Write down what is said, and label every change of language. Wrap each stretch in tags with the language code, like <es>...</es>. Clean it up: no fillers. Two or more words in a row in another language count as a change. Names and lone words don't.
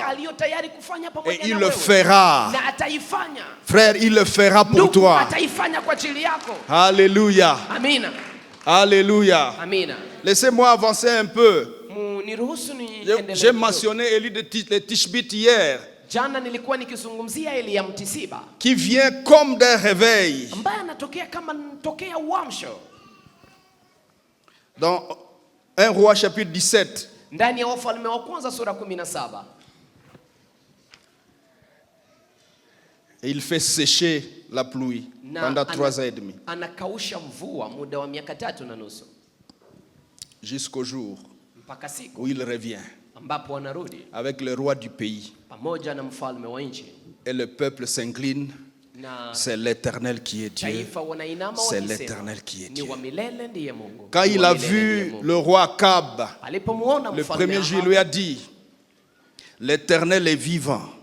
<fr>Et il le fera. Frère, il le fera pour toi. Alléluia. Alléluia. Laissez-moi avancer un peu. J'ai mentionné Élie de Tishbite hier.</fr> <sw>Jana nilikuwa nikizungumzia Elia Mtisiba,</sw> <fr>qui vient comme d'un réveil.</fr> <sw>Ambaye anatokea kama tokea uamsho.</sw> <fr>Dans 1 Roi chapitre 17.</fr> <sw>Ndani ya Wafalme wa kwanza sura 17.</sw> <fr>Et il fait sécher la pluie pendant 3 ans et demi.</fr> <sw>Anakausha mvua muda wa miaka 3 na nusu.</sw> <fr>Jusqu'au jour où il revient. Avec le roi du pays. Et le peuple s'incline. C'est l'Éternel qui est Dieu. C'est l'Éternel qui est Dieu. Quand il a vu le roi Akab, le premier jour, il lui a dit, l'Éternel est vivant.</fr>